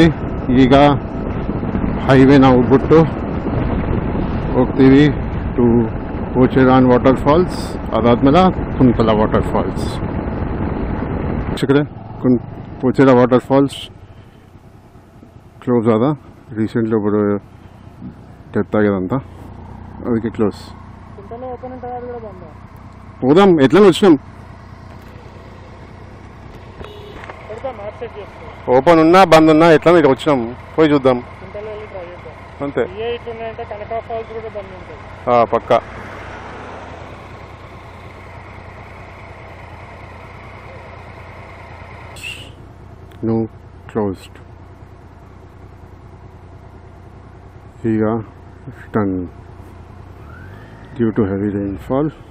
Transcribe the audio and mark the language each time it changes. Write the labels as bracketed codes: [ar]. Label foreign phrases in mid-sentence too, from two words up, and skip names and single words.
[kn] ಈಗ ಹೈವೇ ನಾವು ಬಿಟ್ಟು ಹೋಗ್ತೀವಿ ಟು ಪೋಚೆರಾನ್ ವಾಟರ್ಫಾಲ್ಸ್. ಅದಾದ್ಮೇಲೆ ಕುಂತಲ ವಾಟರ್ಫಾಲ್ಸ್. ಪೋಚೆರಾ ವಾಟರ್ಫಾಲ್ಸ್ ಕ್ಲೋಸ್ ಆದ. ರೀಸೆಂಟ್ಲಿ ಒಬ್ಬರು ಡೆತ್ ಆಗ್ಯದಂತ, ಅದಕ್ಕೆ ಕ್లోజ్. [te] పోదాం, ఎట్లా వచ్చినాం. ఓపెన్ ఉన్నా బంద్ ఉన్నా ఎట్లా ఇటు వచ్చినాం, పోయి చూద్దాం అంతే. పక్కా. [en] No, closed. Here return due to heavy rainfall.